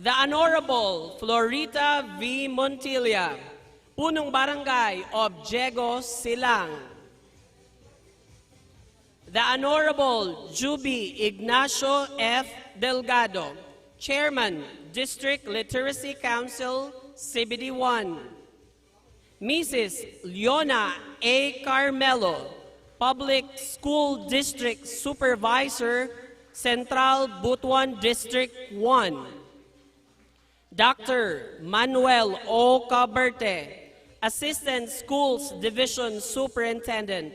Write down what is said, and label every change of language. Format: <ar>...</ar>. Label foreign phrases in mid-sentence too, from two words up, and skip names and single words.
<en>The Honorable Florita V. Montilla, Punong Barangay of Diego Silang. The Honorable Juby Ignacio F. Delgado, Chairman, District Literacy Council, CBD-1. Mrs. Leona A. Carmelo, Public School District Supervisor, Central Butuan District 1. Dr. Manuel O. Caberte, Assistant Schools Division Superintendent.</en>